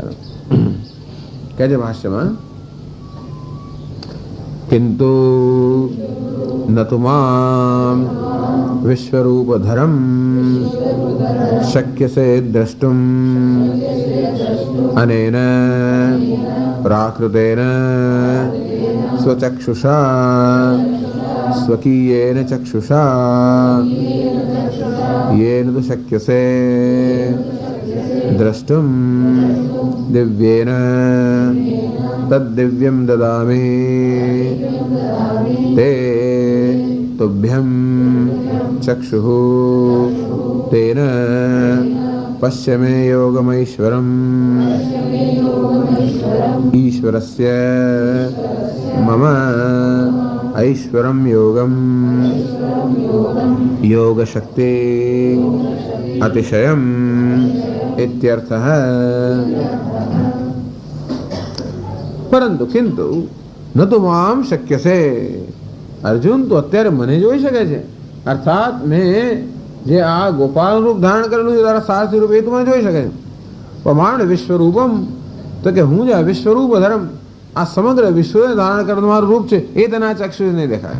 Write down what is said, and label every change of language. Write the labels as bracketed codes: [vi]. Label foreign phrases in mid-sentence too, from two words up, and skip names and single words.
[gu] કહે છે ભાષ્યમાં, [sa] किंतु न तु माम विश्वरूपधरम शक्यसे द्रष्टुम अनेन प्राकृतेन स्वचक्षुषा स्वकीयेन चक्षुषा येन तु शक्यसे द्रष्टुम दिव्येन तद्दिव्यं ददामि ते तुभ्यं चक्षुः तेन पश्यमे योगमैश्वरम् ईश्वरस्य मम ऐश्वरं योगम योग शक्ति अतिशयम इत्यर्थः. [gu] પરંતુ કિંતુ ન તો મામ શક્ય છે. અર્જુન, તો અત્યારે મને જોઈ શકે છે, અર્થાત મેં જે આ ગોપાલ રૂપ ધારણ કરેલું છે તારા સારથી રૂપ, એ તો મને જોઈ શકે છે. પ્રમાણ વિશ્વરૂપમ, તો કે હું જે વિશ્વરૂપ ધર્મ, આ સમગ્ર વિશ્વને ધારણ કરવાનું મારું રૂપ છે, એ તેના ચક્ષુથી નહીં દેખાય.